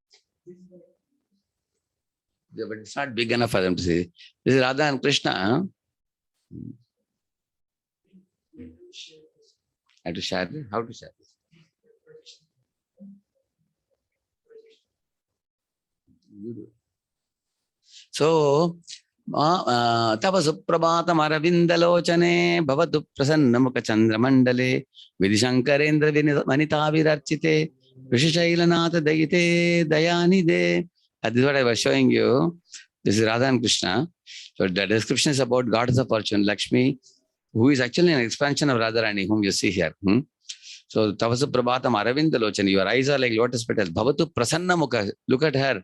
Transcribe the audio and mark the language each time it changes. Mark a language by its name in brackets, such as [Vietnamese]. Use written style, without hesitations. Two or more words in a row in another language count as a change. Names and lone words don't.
[English] Yeah, but it's not big enough for them to see. This is Radha and Krishna. I have to share this. How to share this? So, [Sanskrit] तव सुप्रभातम् अरविन्दलोचने भवतु प्रसन्नमुख चन्द्रमण्डले विधिशङ्करेन्द्र वनिताभिरर्चिते वृषशैलनाथ दयिते दयानिधे. [English] This is what I was showing you. This is Radha and Krishna. So the description is about goddess of fortune, Lakshmi, who is actually an expansion of Radharani, whom you see here. [Sanskrit] So तव सुप्रभातम् अरविन्दलोचने, [English] your eyes are like lotus petals. [Sanskrit] भवतु प्रसन्नमुख, [English] look at her.